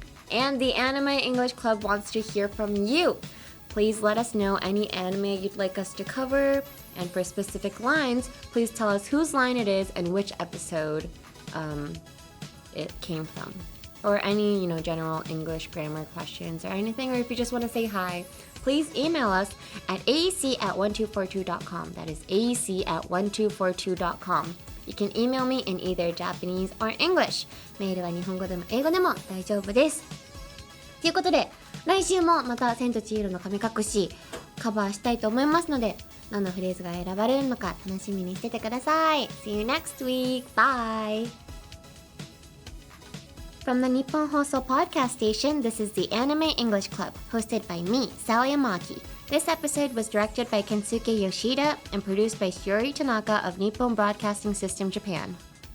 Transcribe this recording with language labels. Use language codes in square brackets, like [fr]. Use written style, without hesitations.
[en] And the Anime English Club wants to hear from you. Please let us know any anime you'd like us to cover, and for specific lines, please tell us whose line it is and which episode it came from. Or any, you know, general English grammar questions or anything, or if you just want to say hi, please email us at aec@1242.com. That is aec@1242.com. You can email me in either Japanese or English. [ja] メールは日本語でも英語でも大丈夫です。ということで、来週もまた千と千尋の神隠しカバーしたいと思いますので、どんなフレーズが選ばれるのか楽しみにしててください。 [en] See you next week. Bye! From the Nippon Hoso Podcast Station, this is the Anime English Club, hosted by me, Sal Yamaki. This episode was directed by Kensuke Yoshida and produced by Shiori Tanaka of Nippon Broadcasting System, Japan.